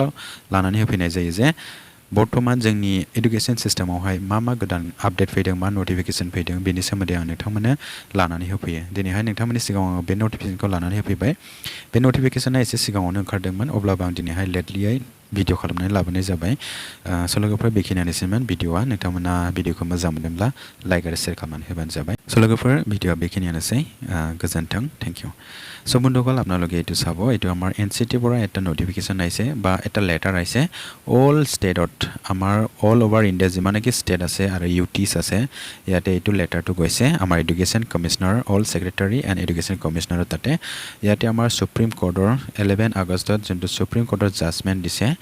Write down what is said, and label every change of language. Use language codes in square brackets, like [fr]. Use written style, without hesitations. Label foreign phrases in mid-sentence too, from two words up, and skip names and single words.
[brx] लानानै होफैनाय जायो जे बर्तमान जोंनि [en] education systemावहाय [brx] मा गोदान आपडेट फैदों मा नटिफिकेसन फैदों बेनि सोमोन्दै आं नोंथांमोननो लानानै होफैयो दिनैहाय नोंथांमोननि सिगाङाव आङो बे नटिफिकेसनखौ लानानै होफैबाय बे नटिफिकेसना एसे सिगाङावनो ओंखारदोंमोन अब्लाबो आं दिनैहाय लेटलियै भिडिअ खालामनानै लाबोनाय जाबाय स' लोगोफोर बेखिनियानोसैमोन भिडिअआ नोंथांमोना भिडिअखौ मोजां मोनदोंब्ला लाइक आरो शेयार खालामनानै होबानो जाबाय स' लोगोफोर भिडिअआ बेखिनियानोसै गोजोन्थों [en] thank you [as] চ' বন্ধুসকল আপোনালোকে এইটো চাব এইটো আমাৰ NCTEৰ পৰা এটা নটিফিকেশ্যন আহিছে বা এটা লেটাৰ আহিছে [en] all stateত [as] আমাৰ [en] all over India [as] যিমানকি ষ্টেট আছে আৰু UTs আছে ইয়াতে এইটো লেটাৰটো গৈছে আমাৰ [en] education commissioner all secretary and education commissionerৰ [as] তাতে ইয়াতে আমাৰ সুপ্ৰিম কোৰ্টৰ 11 আগষ্টত যোনটো সুপ্ৰিম কোৰ্টৰ জাজমেণ্ট দিছে